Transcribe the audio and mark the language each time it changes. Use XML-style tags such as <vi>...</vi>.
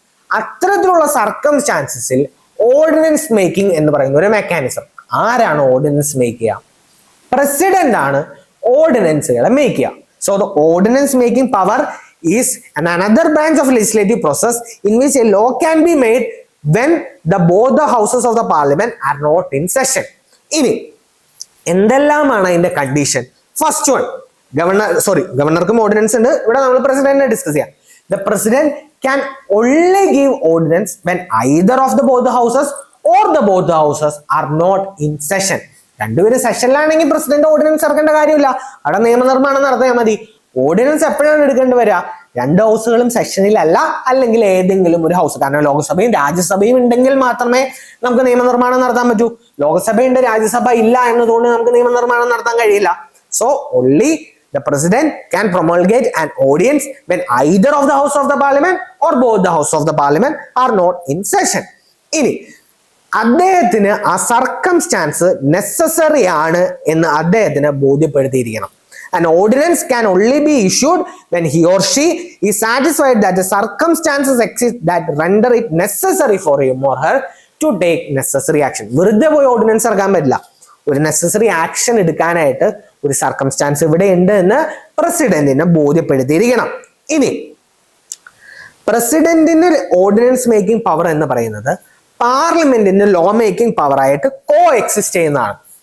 <ml>അത്തരത്തിലുള്ള സർക്കംസ്റ്റാൻസസിൽ ordinance making എന്ന് പറയുന്ന ഒരു മെക്കാനിസം. ആരാണ് ഓർഡിനൻസ് മേക്ക് ചെയ്യുക? പ്രസിഡന്റ് ആണ് ഓർഡിനൻസുകളെ മേക്ക് ചെയ്യുക.</ml> <en>So the ordinance making power is another branch of legislative process in which a law can be made when both the houses of the parliament are not in session.</en> <ml>ഇനി എന്തെല്ലാമാണ് അതിന്റെ condition? First one, ഗവർണർക്കും ordinance ഉണ്ട്. ഇവിടെ നമ്മൾ പ്രസിഡന്റിനെ discuss ചെയ്യാം.</ml> <en>The president can only give ordinance when either of both the houses or both the houses are not in session.</en> <ml>രണ്ടുപേരും സെഷനിലാണെങ്കിൽ president ordinance ഇറക്കേണ്ട കാര്യമില്ല, അവിടെ നിയമനിർമ്മാണം നടത്തിയാൽ മതി. ഓർഡിനൻസ് എപ്പോഴാണ് എടുക്കേണ്ടി വരിക? രണ്ട് ഹൗസുകളും സെഷനിലല്ല, അല്ലെങ്കിൽ ഏതെങ്കിലും ഒരു ഹൗസ്. കാരണം ലോകസഭയും രാജ്യസഭയും ഉണ്ടെങ്കിൽ മാത്രമേ നമുക്ക് നിയമനിർമ്മാണം നടത്താൻ പറ്റൂ. ലോകസഭയുണ്ട്, രാജ്യസഭ ഇല്ല എന്നതുകൊണ്ട് നമുക്ക് നിയമനിർമ്മാണം നടത്താൻ കഴിയില്ല.</ml> <en>So only the president can promulgate an ordinance when either of the house of the parliament or both the house of the parliament are not in session.</en> <ml>ഇനി അദ്ദേഹത്തിന് ആ സർക്കംസ്റ്റാൻസ് നെസസറി ആണ് എന്ന് അദ്ദേഹത്തിന് ബോധ്യപ്പെടുത്തിയിരിക്കണം.</ml> <en>An ordinance can only be issued when he or she is satisfied that the circumstances exist that render it necessary for him or her to take necessary action.</en> <ml>വെറുതെ പോയി ordinance ഇറക്കാൻ പറ്റില്ല. ഒരു necessary action എടുക്കാനായിട്ട് ഒരു circumstances ഇവിടെ ഉണ്ട് എന്ന് പ്രസിഡന്റിനെ ബോധ്യപ്പെടുത്തിയിരിക്കണം. ഇനി പ്രസിഡന്റിന് ഓർഡിനൻസ് മേക്കിംഗ് പവർ എന്ന് പറയുന്നത് പാർലമെന്റിന്റെ ലോ മേക്കിംഗ് പവർ ആയിട്ട് കോ എക്സിസ്റ്റ് ചെയ്യുന്നതാണ്.</ml>